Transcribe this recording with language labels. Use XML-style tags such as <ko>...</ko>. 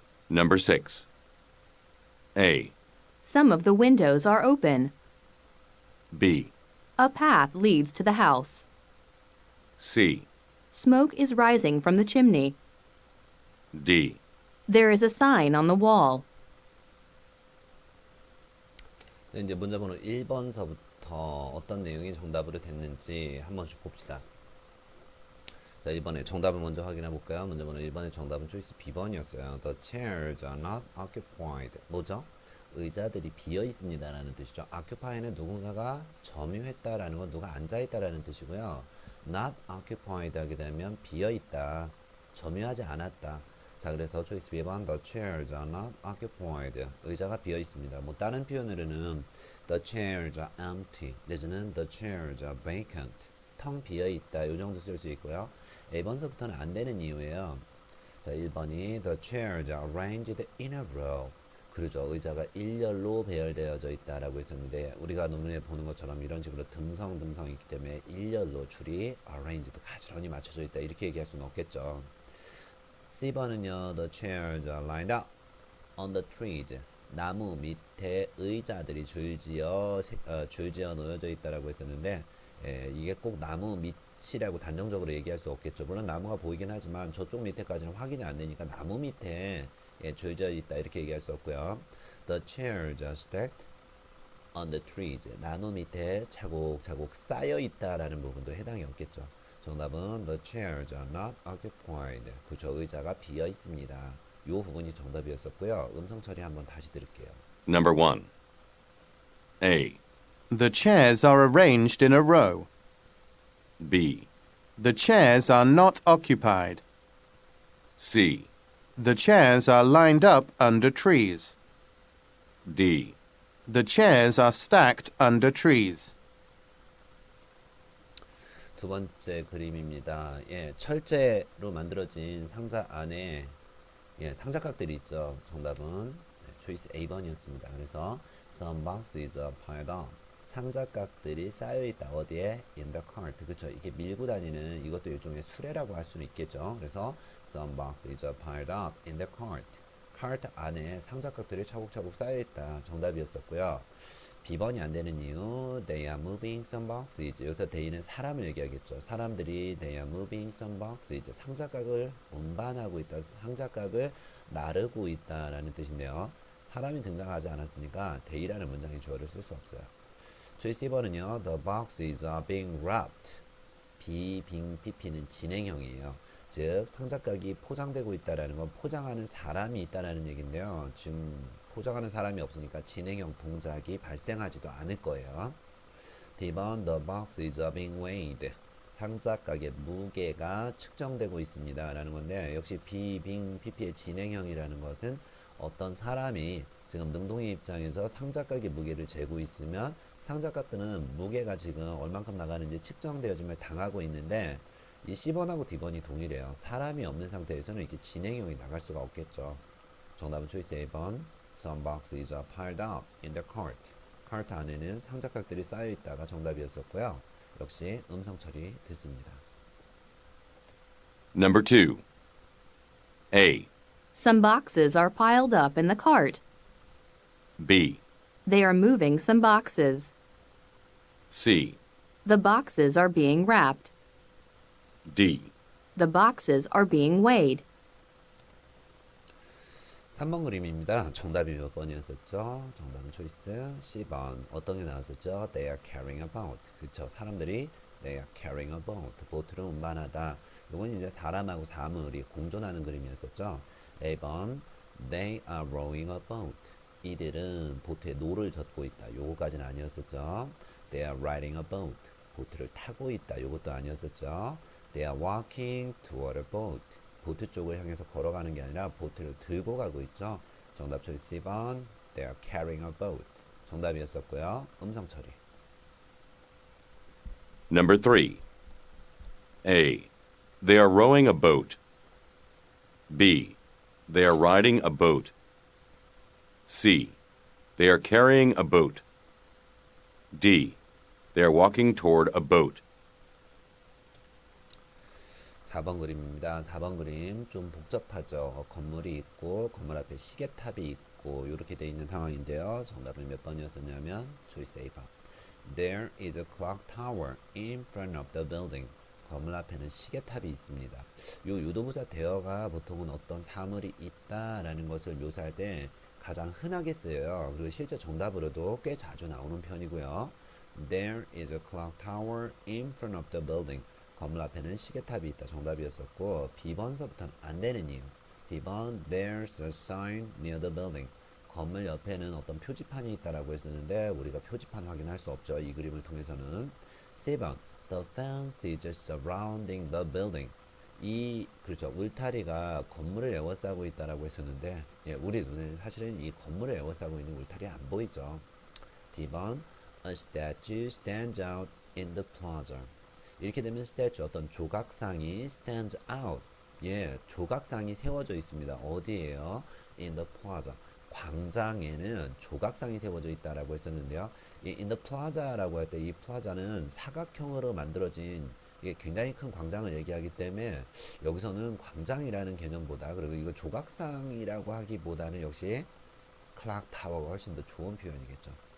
<en>Number 6. A. Some of the windows are open. B. A path leads to the house. C. Smoke is rising from the chimney. D. There is a sign on the wall.</en> <ko>자, 이제 문제번호 1번서부터 어떤 내용이 정답으로 됐는지 한 번씩 봅시다. 자, 이번에 정답을 먼저 확인해 볼까요? 문제번호 1번의 정답은 초이스 B번이었어요.</ko> <en>The chairs are not occupied.</en> <ko>뭐죠? 의자들이 비어 있습니다 라는 뜻이죠. occupy는 누군가가 점유했다라는 건 누가 앉아있다라는 뜻이고요. not occupied 하게 되면 비어 있다, 점유하지 않았다. 자, 그래서 초이스 B번</ko> <en>The chairs are not occupied.</en> <ko>의자가 비어 있습니다. 뭐 다른 표현으로는</ko> <en>The chairs are empty</en> <ko>내지는</ko> <en>The chairs are vacant,</en> <ko>텅 비어 있다, 이 정도 쓸 수 있고요. A번서부터는 안 되는 이유예요. 자, 1번이</ko> <en>The chairs are arranged in a row.</en> <ko>그러죠. 의자가 일렬로 배열되어져 있다라고 했었는데 우리가 눈에 보는 것처럼 이런 식으로 듬성듬성 있기 때문에 일렬로 줄이 arranged, 가지런히 맞춰져 있다 이렇게 얘기할 수는 없겠죠. C번은요,</ko> <en>The chairs are lined up on the trees.</en> <ko>나무 밑에 의자들이 줄지어 놓여져 있다라고 했었는데 이게 꼭 나무 밑이라고 단정적으로 얘기할 수 없겠죠. 물론 나무가 보이긴 하지만 저쪽 밑에까지는 확인이 안 되니까 나무 밑에 줄지어 있다 이렇게 얘기할 수 없고요.</ko> <en>The chairs are stacked on the trees.</en> <ko>나무 밑에 차곡차곡 쌓여 있다라는 부분도 해당이 없겠죠. 정답은</ko> <en>The chairs are not occupied.</en> <ko>그쵸, 의자가 비어 있습니다. 이 부분이 정답이었었고요. 음성 처리 한번 다시 들을게요.</ko> <en>Number 1. A. The chairs are arranged in a row. B. The chairs are not occupied. C. The chairs are lined up under trees. D. The chairs are stacked under trees.</en> <ko>두 번째 그림입니다. 예, 철제로 만들어진 상자 안에 예, 상자각들이 있죠. 정답은 초이스 A번이었습니다. 그래서</ko> <en>some boxes are piled up.</en> <ko>상자각들이 쌓여 있다. 어디에?</ko> <en>In the cart.</en> <ko>그쵸. 이게 밀고 다니는 이것도 일종의 수레라고 할 수는 있겠죠.</ko> <en>그래서 some boxes are piled up in the cart.</en> <ko>카트 안에 상자각들이 차곡차곡 쌓여 있다. 정답이었었고요. B번이 안 되는 이유,</ko> <en>they are moving some boxes.</en> <ko>여기서 they는 사람을 얘기하겠죠. 사람들이</ko> <en>they are moving some boxes.</en> <ko>상자각을 운반하고 있다. 상자각을 나르고 있다라는 뜻인데요. 사람이 등장하지 않았으니까 they라는 문장의 주어를 쓸 수 없어요. 초이스 2번은요.</ko> <en>The boxes are being wrapped.</en> <ko>being, pp는 진행형이에요. 즉 상자각이 포장되고 있다라는 건 포장하는 사람이 있다라는 얘기인데요. 지금 포장하는 사람이 없으니까 진행형 동작이 발생하지도 않을 거예요.</ko> <en>D번 the box is being weighed.</en> <ko>상자각의 무게가 측정되고 있습니다 라는 건데 역시 being, pp의 진행형이라는 것은 어떤 사람이 지금 능동의 입장에서 상자각의 무게를 재고 있으면 상자각들은 무게가 지금 얼만큼 나가는지 측정되어짐을 당하고 있는데 이 C번하고 D번이 동일해요. 사람이 없는 상태에서는 이렇게 진행형이 나갈 수가 없겠죠. 정답은 초이스 A번.</ko> <en>Some boxes are piled up in the cart.</en> <ko>카트 안에는 상자각들이 쌓여 있다가 정답이었었고요. 역시 음성 처리 됐습니다.</ko> <en>Number 2. A, Some boxes are piled up in the cart. B, They are moving some boxes. C, The boxes are being wrapped. D. The boxes are being weighed.</en> <ko>3번 그림입니다. 정답이 몇 번이었었죠? 정답은 초이스 C번. 어떤 게 나왔었죠?</ko> <en>They are carrying a boat.</en> <ko>그쵸. 사람들이</ko> <en>they are carrying a boat.</en> <ko>보트를 운반하다. 이건 이제 사람하고 사물이 공존하는 그림이었었죠.</ko> <en>A번. They are rowing a boat.</en> <ko>이들은 보트에 노를 젓고 있다. 요거까지는 아니었었죠.</ko> <en>They are riding a boat.</en> <ko>보트를 타고 있다. 요것도 아니었었죠.</ko> <en>They are walking toward a boat.</en> <ko>보트 쪽을 향해서 걸어가는 게 아니라 보트를 들고 가고 있죠. 정답 초이스 2번.</ko> <en>They are carrying a boat.</en> <ko>정답이었었고요. 음성 처리.</ko> <en>Number 3. A, they are rowing a boat. B, they are riding a boat. C, they are carrying a boat. D, they are walking toward a boat.</en> <ko>4번 그림입니다. 4번 그림 좀 복잡하죠. 건물이 있고 건물 앞에 시계탑이 있고 이렇게 돼 있는 상황인데요. 정답은 몇 번이었었냐면 초이스 A번.</ko> <en>There is a clock tower in front of the building.</en> <ko>건물 앞에는 시계탑이 있습니다. 요 유도부사 대어가 보통은 어떤 사물이 있다라는 것을 묘사할 때 가장 흔하게 쓰여요. 그리고 실제 정답으로도 꽤 자주 나오는 편이고요.</ko> <en>There is a clock tower in front of the building.</en> <ko>건물 앞에는 시계탑이 있다. 정답이었었고 B번서부터는 안 되는 이유.</ko> <en>B번 There's a sign near the building.</en> <ko>건물 옆에는 어떤 표지판이 있다라고 했었는데 우리가 표지판 확인할 수 없죠. 이 그림을 통해서는.</ko> <en>C번 The fence is surrounding the building.</en> <ko>이 그렇죠. 울타리가 건물을 에워싸고 있다라고 했었는데 예, 우리 눈에는 사실은 이 건물을 에워싸고 있는 울타리 안 보이죠.</ko> <en>D번 A statue stands out in the plaza.</en> <ko>이렇게 되면 statue 어떤 조각상이</ko> <en>stands out.</en> <ko>예, 조각상이 세워져 있습니다. 어디에요?</ko> <en>In the plaza.</en> <ko>광장에는 조각상이 세워져 있다라고 했었는데요. 이</ko> <en>in the plaza</en> <ko>라고 할 때 이 plaza는 사각형으로 만들어진 이게 굉장히 큰 광장을 얘기하기 때문에 여기서는 광장이라는 개념보다 그리고 이거 조각상이라고 하기보다는 역시 클락 타워가 훨씬 더 좋은 표현이겠죠.</ko>